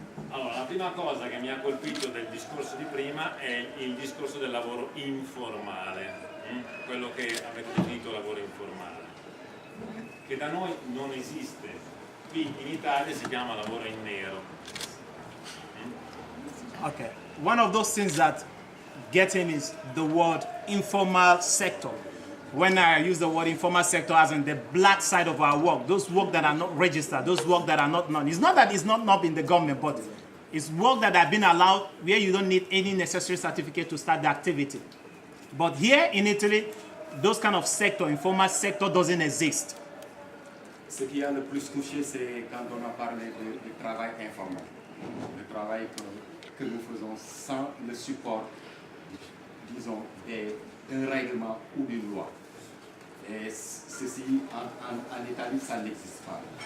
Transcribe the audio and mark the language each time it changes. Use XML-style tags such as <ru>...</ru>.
<it>Allora, la prima cosa che mi ha colpito del discorso di prima è il discorso del lavoro informale, quello che avete definito lavoro informale, che da noi non esiste. Qui in Italia si chiama lavoro in nero.</it> <en>Okay. One of those things that get in is the word informal sector. When I use the word informal sector as in the black side of our work, those work that are not registered, those work that are not known. It's not that it's not in the government, but it's work that have been allowed where you don't need any necessary certificate to start the activity. But here in Italy, those kind of sector, informal sector, doesn't exist.</en> <fr>Ce qui a le plus touché, c'est quand on a parlé du travail informel, le travail que nous faisons sans le support, disons, d'un règlement ou d'une loi. Et ceci, en Italie, ça n'existe pas.</fr>